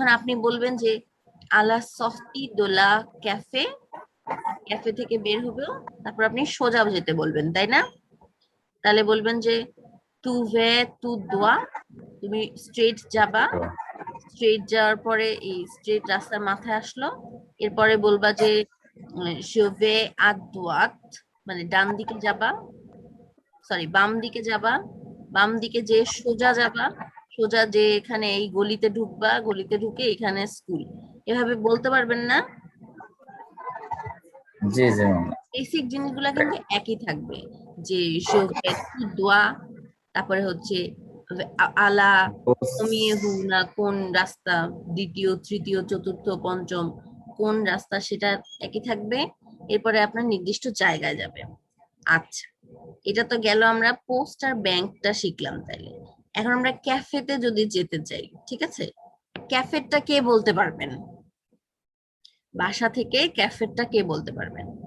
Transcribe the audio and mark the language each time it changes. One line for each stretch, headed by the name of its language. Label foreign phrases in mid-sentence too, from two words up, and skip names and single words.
Bangla: আপনি বলবেন যে
French: à la sortie de la café
Bangla: ক্যাফে থেকে বের হবে তারপর আপনি সোজা যেতে বলবেন তাই না তাহলে বলবেন যে
French: tu vas tout droit
Bangla: তুমি স্ট্রেট যাবা স্ট্রেট যাওয়ার পরে এই স্ট্রেট রাস্তার মাথায় আসলো এরপরে বলবা যে
French: je vais à droite
Bangla: মানে ডান দিকে যাবা সরি বাম দিকে যাবা বাম দিকে যে সোজা যাবা সোজা যে এখানে এই গলিতে ঢুকবা গলিতে ঢুকে এখানে স্কুল এভাবে বলতে পারবেন না জি জি ম্যাম বেসিক জিনিসগুলো কিন্তু একই থাকবে যে
French: je vais tout droit
Bangla: তারপরে হচ্ছে আলা কমিয়ে হু না কোন রাস্তা দ্বিতীয় তৃতীয় চতুর্থ পঞ্চম কোন রাস্তা সেটা একই থাকবে এরপরে আপনার নির্দিষ্ট জায়গায় যাবে আচ্ছা এটা তো গেল আমরা পোস্ট আর ব্যাংকটা শিখলাম তাইলে এখন আমরা ক্যাফেতে যদি যেতে চাই ঠিক আছে ক্যাফেটা কে বলতে পারবেন বাসা থেকে ক্যাফেটা কে বলতে পারবেন